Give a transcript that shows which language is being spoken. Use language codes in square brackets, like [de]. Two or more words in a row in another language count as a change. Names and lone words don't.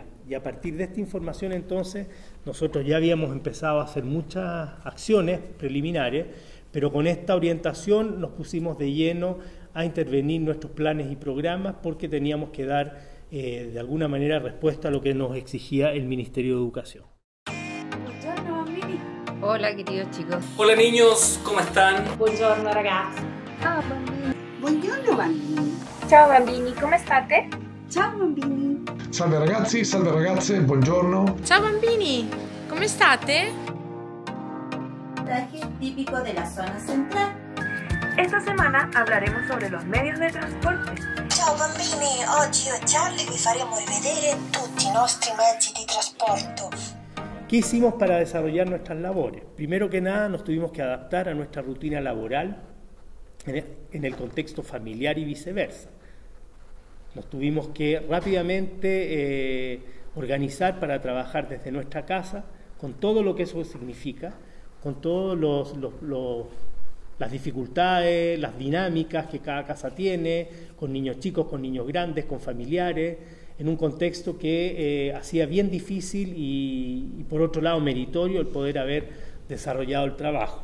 [es] Y a partir de esta información entonces nosotros ya habíamos empezado a hacer muchas acciones preliminares, pero con esta orientación nos pusimos de lleno a intervenir nuestros planes y programas porque teníamos que dar de alguna manera respuesta a lo que nos exigía el Ministerio de Educación. Hola queridos chicos. Hola niños, ¿cómo están? [it] Buongiorno ragazzi. Ciao bambini. Buongiorno bambini. Ciao bambini, come state? Ciao bambini. Salve ragazzi, salve ragazze, buongiorno. Ciao bambini, come state? [es] Traje típico de la zona central. Esta semana hablaremos sobre los medios de transporte. [it] Ciao bambini, oggi io e Charlie vi faremo rivedere tutti i nostri mezzi di trasporto. [es] ¿Qué hicimos para desarrollar nuestras labores? Primero que nada, nos tuvimos que adaptar a nuestra rutina laboral en el contexto familiar y viceversa. Nos tuvimos que rápidamente organizar para trabajar desde nuestra casa, con todo lo que eso significa, con todas las dificultades, las dinámicas que cada casa tiene, con niños chicos, con niños grandes, con familiares, en un contexto que hacía bien difícil y por otro lado meritorio el poder haber desarrollado el trabajo.